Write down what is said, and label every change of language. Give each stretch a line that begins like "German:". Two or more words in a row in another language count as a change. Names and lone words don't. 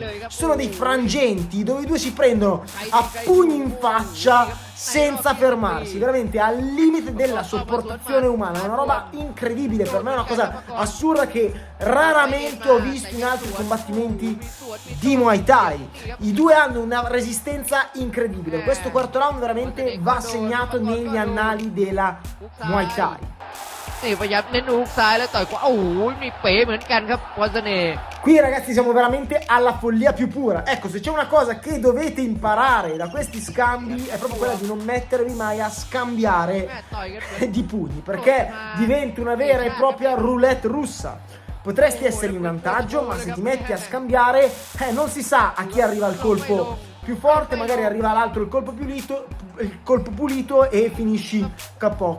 Italian: Ci sono dei frangenti dove i due si prendono a pugni in faccia senza fermarsi, veramente al limite della sopportazione umana. È una roba incredibile, per me è una cosa assurda che raramente ho visto in altri combattimenti di Muay Thai. I due hanno una resistenza incredibile. Questo quarto round veramente va segnato negli annali della Muay Thai.
Thai: นี่พยายามเน้นฮุกซ้ายแล้วต่อยขวาโอ้โหมีเป๋เหมือนกันครับพรเสน่ห์
Italian: Qui, ragazzi, siamo veramente alla follia più pura. Ecco, se c'è una cosa che dovete imparare da questi scambi è proprio quella di non mettervi mai a scambiare di pugni, perché diventa una vera e propria roulette russa. potresti essere in vantaggio, ma se ti metti a scambiare, non si sa a chi arriva il colpo più forte, magari arriva all'altro il colpo pulito e finisci KO.